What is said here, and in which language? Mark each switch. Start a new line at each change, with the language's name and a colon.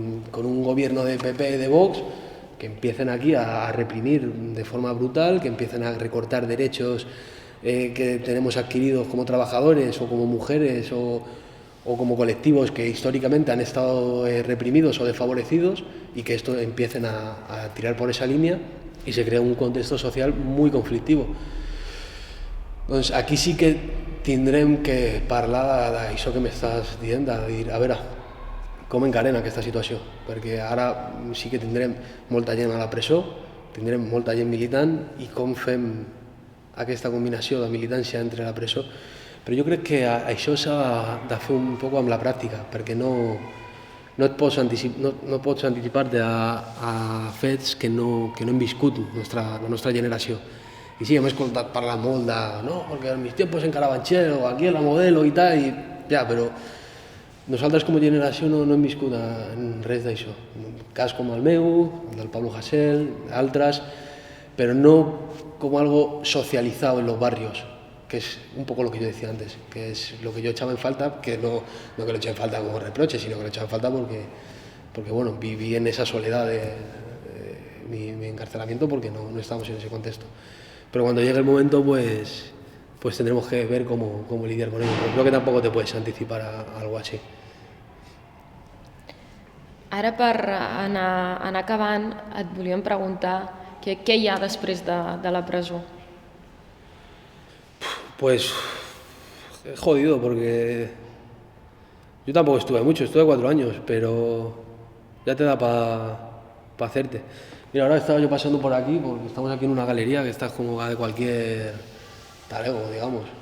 Spanish: con un gobierno de PP y de Vox, que empiecen aquí a reprimir de forma brutal, que empiecen a recortar derechos que tenemos adquiridos como trabajadores o como mujeres o como colectivos que históricamente han estado reprimidos o desfavorecidos y que esto empiecen a tirar por esa línea y se crea un contexto social muy conflictivo.
Catalan: Doncs aquí sí que tindrem que parlar d'això que m'estàs dient, de dir, a veure, com encarem aquesta situació, perquè ara sí que tindrem molta gent a la presó, tindrem molta gent militant i com fem aquesta combinació de militància entre la presó. Però jo crec que això s'ha de fer un poc amb la pràctica, perquè no et pots anticipar-te a fets que no hem viscut la nostra generació. I sí, hem escoltat parlar molt de no, perquè
Spanish: en mis tiempos en Carabanchel o aquí en la Modelo
Catalan: i tal, i ja, però nosaltres com a generació no hem viscut en res d'això. Un cas com el meu, el del Pablo Hasél, d'altres, però no com
Spanish: algo socializado en los barrios, que es un poco lo que yo decía antes, que es lo que yo echaba en falta, que no que lo eché en falta como reproche, sino que lo echaba en falta porque bueno, viví en esa soledad de mi encarcelamiento porque no estábamos en ese contexto. Pero cuando llegue el momento, pues tendremos que ver cómo lidiar con ello. Pero creo que tampoco te puedes anticipar a algo así.
Catalan: Ara, per anar acabant, et volíem preguntar què hi ha després de la presó.
Spanish: Pues es jodido porque yo tampoco estuve mucho, estuve 4 años, pero ya te da para hacerte. Mira, ahora estaba yo pasando por aquí, porque estamos aquí en una galería que está como de cualquier talego, digamos.